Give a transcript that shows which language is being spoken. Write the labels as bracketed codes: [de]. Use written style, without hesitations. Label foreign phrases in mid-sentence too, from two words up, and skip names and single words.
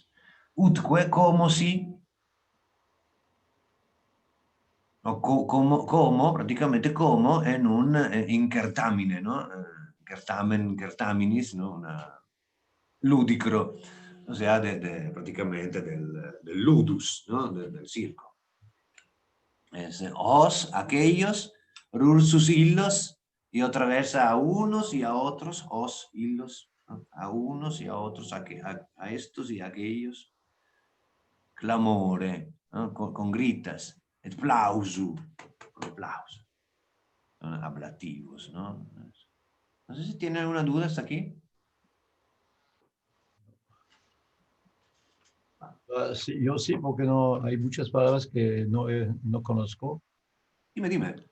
[es] Utque, como si, o como, prácticamente como en un incertamine, ¿no? Certaminis, ¿no? Ludicro, o sea, prácticamente del ludus, ¿no? Del circo. Os, aquellos, [la] rursus illos, [es] y otra vez a unos y a otros, [la] os, illos, [es] ¿no? A unos y a otros, a estos y a aquellos, clamore, ¿no? Con gritas, [la] et plausu, [es] con aplauso, ablativos, ¿no? No sé si tienen alguna duda hasta aquí. Sí, yo sí, porque no, hay muchas palabras que no conozco. Dime.